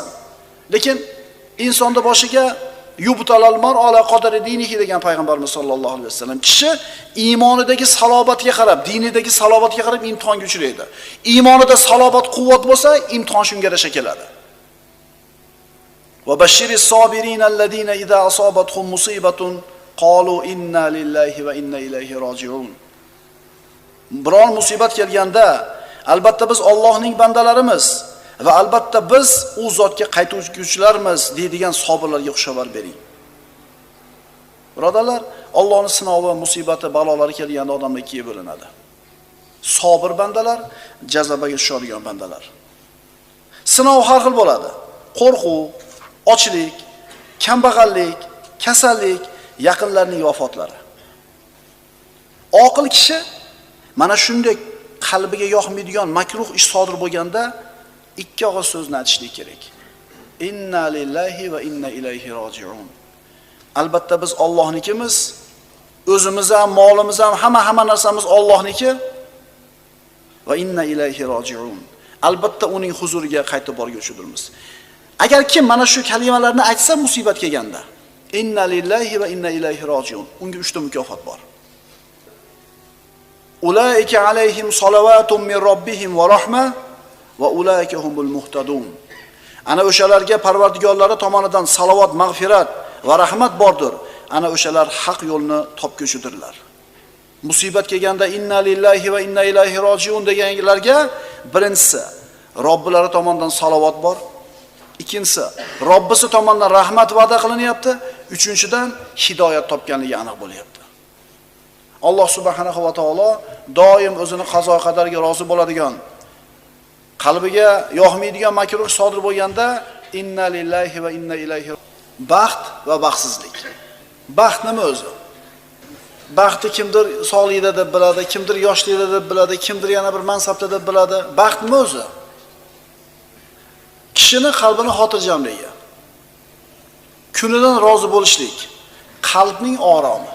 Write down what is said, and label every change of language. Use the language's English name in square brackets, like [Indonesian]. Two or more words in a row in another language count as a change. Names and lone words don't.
[Uzbek] Lekin insonning boshiga [Arabic] يبتلى المرء على قدر دينه [Uzbek] degan payg'ambarimiz [Arabic] صلى الله عليه وسلم, [Uzbek] kishi iymonidagi salobatga qarab, dinidagi salobatga qarab imtihonga uchraydi. Iymonida salobat, quvvat bo'lsa, imtihon shunga yarasha keladi. [Arabic] وبشر الصابرين الذين إذا أصابتهم مصيبة قالوا إنا لله وإنا إليه راجعون. [Uzbek] Biron musibat kelganda, albatta biz Allohning bandalarimiz va albatta biz u zotga qaytuvchilarmiz deydigan sabirlarga xabar bering. Birodarlar, Allohning sinovi, musibati, balolari kelganda odamlar ikkiga bo'linadi. Sabir bandalar, jazobaga tushadigan bandalar. Sinov har xil bo'ladi. Qo'rquv, ochlik, kambag'allik, kasallik, yaqinlarning vafotlari. Oqil kishi mana shunday qalbiga yoqmaydigan makruh ish sodir bo'lganda ikki og'iz so'zni aytishlik kerak. [Arabic] إنا لله وإنا إليه راجعون. [Uzbek] Albatta biz Allohnikimiz, o'zimiz ham, molimiz ham, hamma narsamiz Allohniki [Arabic] وإنا إليه راجعون. [Uzbek] Albatta uning huzuriga qaytib borguvchidirmiz. Agar kim mana shu kalimalarni aytsa musibat kelganda, [Arabic] إنا لله وإنا إليه راجعون, [Uzbek] unga 3 ta mukofot bor. [Arabic] أولئك عليهم صلوات من ربهم ورحمة وأولئك هم المهتدون. [Uzbek] Ana o'shalarga Parvardigorlari tomonidan salovat, mag'firat va rahmat bordir. Ana o'shalar haq yo'lni topguchidirlar. Musibat kelganda [Arabic] إنا لله وإنا إليه راجعون [Uzbek] deganlarga birinchisi Robbilari tomonidan salovat bor. Ikkinchisi Robbisi tomonidan rahmat va'da qilinyapti. Uchinchidan hidoyat topganligi aniq bo'lyapti. Alloh [Arabic] سبحانه وتعالى [Uzbek] doim o'zini qazo qadariga rozi bo'ladigan, qalbiga yoqmaydigan makruh sodir bo'lganda [Arabic] إنا لله وإنا إليه [Uzbek] baxt va baxtsizlik. Baxt nima o'zi? Baxtni kimdir sog'ligida deb biladi, kimdir yoshligida deb biladi, kimdir yana bir mansabda deb biladi. Baxt nima o'zi? Kishini qalbini xotirjamligi, kunidan rozi bo'lishlik, qalbning oromi.